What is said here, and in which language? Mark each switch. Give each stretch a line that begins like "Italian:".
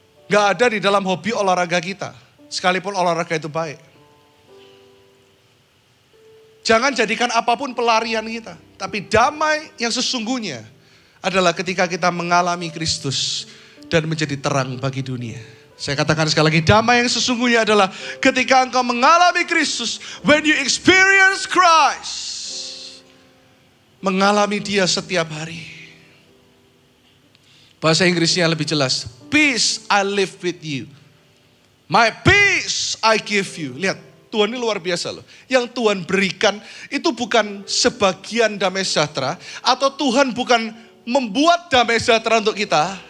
Indonesian: Nggak ada di dalam hobi olahraga kita. Sekalipun olahraga itu baik. Jangan jadikan apapun pelarian kita. Tapi damai yang sesungguhnya adalah ketika kita mengalami Kristus dan menjadi terang bagi dunia. Saya katakan sekali lagi, damai yang sesungguhnya adalah ketika engkau mengalami Kristus.
English: When you experience Christ.
Indonesian: Mengalami dia setiap hari. Bahasa Inggrisnya lebih jelas.
English: Peace I live with you. My peace I give you.
Indonesian: Lihat, Tuhan ini luar biasa loh. Yang Tuhan berikan itu bukan sebagian damai sejahtera. Atau Tuhan bukan membuat damai sejahtera untuk kita.